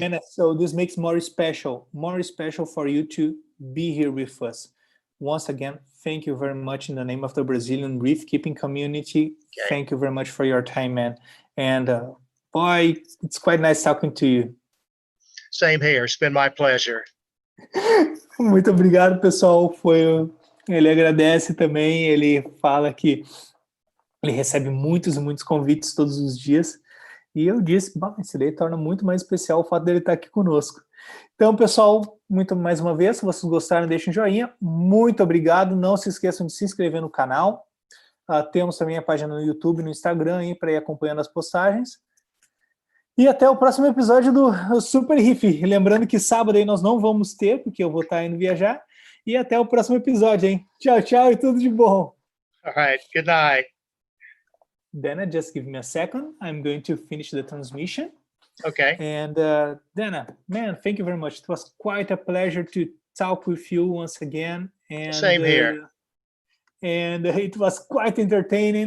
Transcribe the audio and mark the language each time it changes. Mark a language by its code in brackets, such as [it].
[en] And so this makes more special for you to be here with us. Once again, thank you very much in the name of the Brazilian reef keeping community. Okay. Thank you very much for your time, man. And boy, it's quite nice talking to you. Same here. It's been my pleasure. [pt] Muito obrigado, pessoal. Ele agradece também. Ele fala que ele recebe muitos convites todos os dias. E eu disse, isso daí torna muito mais especial o fato dele estar aqui conosco. Então, pessoal, mais uma vez, se vocês gostaram, deixem um joinha. Muito obrigado. Não se esqueçam de se inscrever no canal. Temos também a página no YouTube e no Instagram para ir acompanhando as postagens. E até o próximo episódio do Super Reef. Lembrando que sábado aí nós não vamos ter, porque eu vou estar indo viajar. E até o próximo episódio, hein? Tchau, tchau e tudo de bom. [en] All right, good night. Dana, just give me a second. I'm going to finish the transmission. Okay. And Dana, man, thank you very much. It was quite a pleasure to talk with you once again. And, same here. And it was quite entertaining.